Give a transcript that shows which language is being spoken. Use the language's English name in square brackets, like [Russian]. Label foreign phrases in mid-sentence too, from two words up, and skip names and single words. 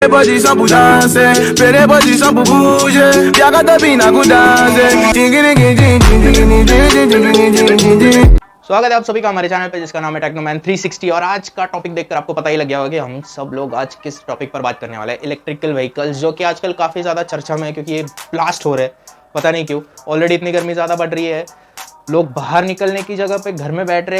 [Hindi] Posição pro dance, pere posição pro bouge, piaga da bina pro dance. स्वागत है आप सभी का हमारे चैनल पे जिसका नाम है टेक्नोमैन 360। और आज का टॉपिक देखकर आपको पता ही लग गया होगा कि हम सब लोग आज किस टॉपिक पर बात करने वाले हैं। [English] electrical vehicles, [Hindi] जो कि आजकल काफ़ी ज़्यादा चर्चा में है क्योंकि ये ब्लास्ट हो रहे हैं, पता नहीं क्यों। ऑलरेडी इतनी गर्मी ज़्यादा बढ़ रही है, लोग बाहर निकलने की जगह पे घर में बैठ रहे हैं।